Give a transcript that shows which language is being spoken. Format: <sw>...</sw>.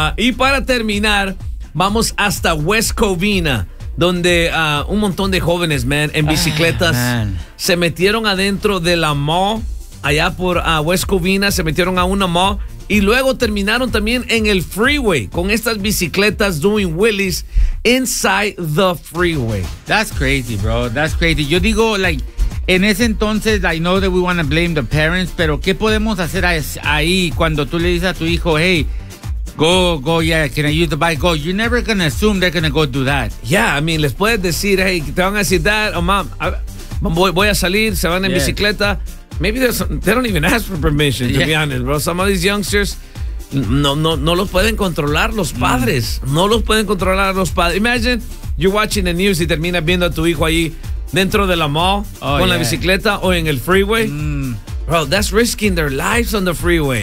<es>Y para terminar, vamos hasta West Covina, donde un montón de jóvenes, man, en bicicletas, se metieron adentro de la mall, allá por West Covina, se metieron a una mall, y luego terminaron también en el freeway, con estas bicicletas</es> <en>doing wheelies inside the freeway. That's crazy, bro, that's crazy.</en> <es>Yo digo,</es> <en>like,</en> <es>en ese entonces,</es> <en>I know that we want to blame the parents,</en> <es>pero ¿qué podemos hacer ahí cuando tú le dices a tu hijo,</es> <en>hey, Go, yeah, can I use the bike? Go, you're never gonna assume they're gonna go do that. Yeah, I mean,</en> <es>les puedes decir, hey, te van a decir,</es> <en>dad or mom,</en> <es>voy a salir, se van en bicicleta.</es> <en>Maybe they don't even ask for permission, to be honest, bro. Some of these youngsters,</en> <es>no los pueden controlar los padres. Mm. No los pueden controlar los padres.</es> <en>Imagine, you're watching the news</en> <es>y terminas viendo a tu hijo ahí dentro de la mall con la bicicleta o en el freeway.</es> <en>Bro, that's risking their lives on the freeway.</en>